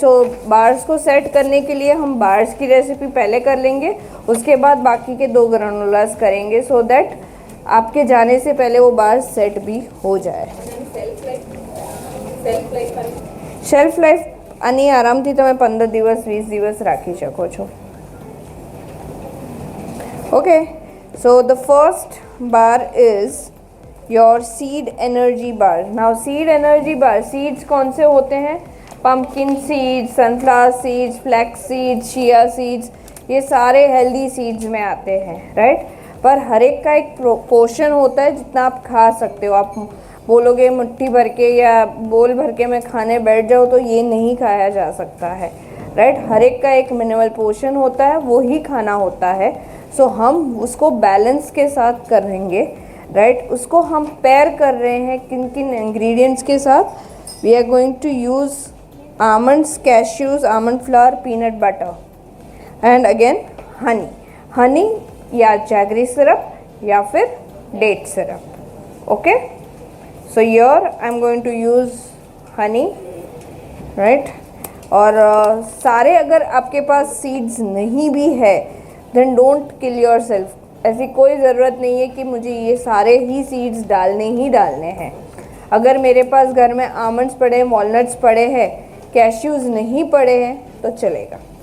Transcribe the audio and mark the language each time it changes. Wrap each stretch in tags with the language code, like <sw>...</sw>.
<hi>सो bars को set करने के लिए हम बार्स की रेसिपी पहले कर लेंगे, उसके बाद बाकी के 2 ग्रानोलास करेंगे,</hi> <en>so that</en> <hi>आपके जाने से पहले वो बार्स सेट भी हो जाए।</hi> <gu>शेल्फ लाइफ આની આરામથી તમે 15 દિવસ 20 દિવસ રાખી શકો છો।</gu> <en>Okay, so the first bar is your seed energy bar.</en> <hi>Now seed energy bar, seeds कौन से होते हैं? Pumpkin seeds, sunflower seeds, flax seeds, chia seeds, ये सारे हेल्दी सीड्स में आते हैं, राइट। पर हर एक का एक पोर्शन होता है जितना आप खा सकते हो। आप बोलोगे मुट्ठी भर के या बोल भर के मैं खाने बैठ जाऊँ तो ये नहीं खाया जा सकता है, राइट। हर एक का एक मिनिमल पोर्शन होता है, वो ही खाना होता है। सो हम उसको बैलेंस के साथ करेंगे, राइट। उसको हम पेयर कर रहे हैं किन किन इंग्रेडिएंट्स के साथ?</hi> <en>we are going to use almonds, cashews, almond flour, peanut butter, and again honey या jaggery syrup</en> <hi>या फिर</hi> <en>date syrup. Okay, so here I'm going to use honey, right?</en> <hi>और सारे अगर आपके पास सीड्स नहीं भी है</hi> <en>Then don't kill yourself.</en> <hi>ऐसी कोई ज़रूरत नहीं है कि मुझे ये सारे ही सीड्स डालने हैं. अगर मेरे पास घर में आमंड्स पड़े हैं, वॉलनट्स पड़े हैं, कैश्यूज़ नहीं पड़े हैं तो चलेगा.</hi>